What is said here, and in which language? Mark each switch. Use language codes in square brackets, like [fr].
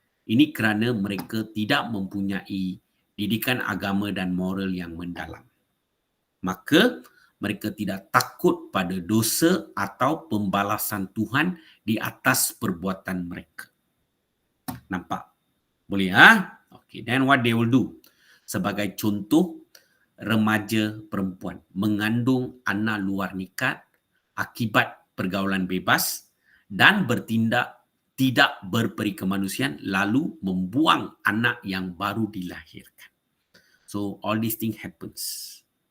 [ms] Ini kerana mereka tidak mempunyai didikan agama dan moral yang mendalam. Maka mereka tidak takut pada dosa atau pembalasan Tuhan di atas perbuatan mereka. Nampak? Boleh [en] Okay, then what they will do? [ms] Sebagai contoh, remaja perempuan mengandung anak luar nikah akibat pergaulan bebas dan bertindak tidak berperi kemanusiaan lalu membuang anak yang baru dilahirkan. [en] So all these things happens.